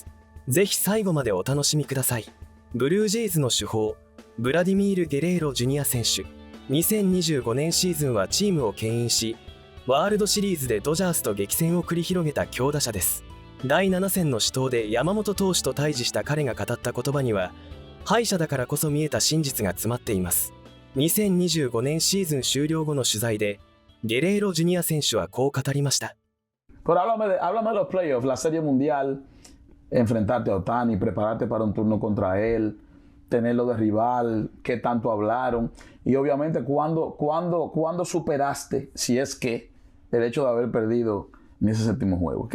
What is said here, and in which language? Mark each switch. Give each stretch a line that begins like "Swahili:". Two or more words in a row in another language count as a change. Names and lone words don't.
Japanese: ぜひ最後までお楽しみください。ブルージェイズの主砲ブラディミール・ゲレーロジュニア選手。2025年シーズンはチームを牽引し、ワールドシリーズでドジャースと激戦を繰り広げた強打者です。第7戦の死闘で山本投手と対峙した彼が語った言葉には、敗者だからこそ見えた真実が詰まっています。2025年シーズン終了後の取材で、ゲレーロジュニア選手はこう語りました。
Spanish: Pero háblame de los playoffs, la Serie Mundial, enfrentarte a Otani, prepararte para un turno contra él, tenerlo de rival, qué tanto hablaron y obviamente cuándo superaste, si es que, el hecho de haber perdido en ese séptimo juego.